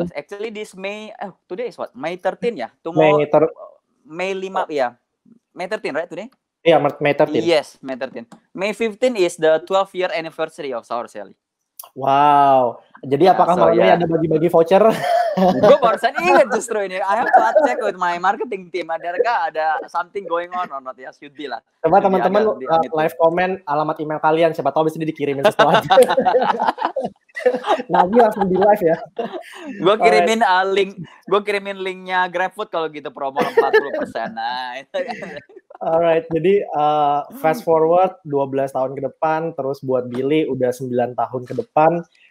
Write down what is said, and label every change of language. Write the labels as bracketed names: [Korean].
[English] Actually this May, today is what? May 13 ya? May 5 ya? May 13 right today? [Indonesian] Iya, May 13. [English] Yes, May 13. May 15 is the 12-year anniversary of Sour Sally. Wow. [Indonesian] Jadi apakah malam ini ada bagi-bagi voucher? Gue barusan ingat justru ini. [English] I have to check with my marketing team. [Indonesian] Ada [English] something going on or not? [Indonesian] Ya, [English] should be [Indonesian] lah. Coba teman-teman live comment alamat email kalian. Siapa tahu bisa dikirimin sesuatu. Nanti langsung di live ya. Gue kirimin linknya GrabFood kalau gitu, promo 40%. Nah, itu. Alright, jadi [English] fast forward [Indonesian] 12 tahun ke depan, terus buat Billy udah 9 tahun ke depan.